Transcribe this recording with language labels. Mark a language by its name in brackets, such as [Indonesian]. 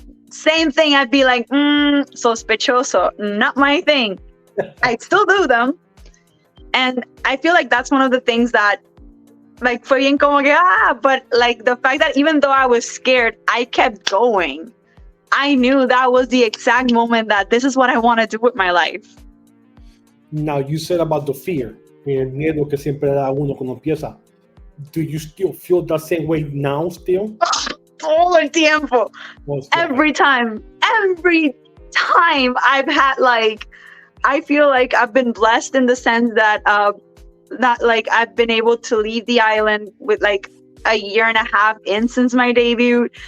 [English] Same thing. I'd be like, sospechoso. Not my thing. I'd still do them. And I feel like that's one of the things that, like, [Spanish] fue bien como que, [English] but like the fact that even though I was scared, I kept going. I knew that was the exact moment that this is what I want to do with my life. Now, you said about the fear, [Spanish] el miedo que siempre da uno cuando empieza. [English] Do you still feel that same way now still? [Spanish] Todo el tiempo. [English] Every time I've had, like, I feel like I've been blessed in the sense that not like I've been able to leave the island with like a year and a half in since my debut.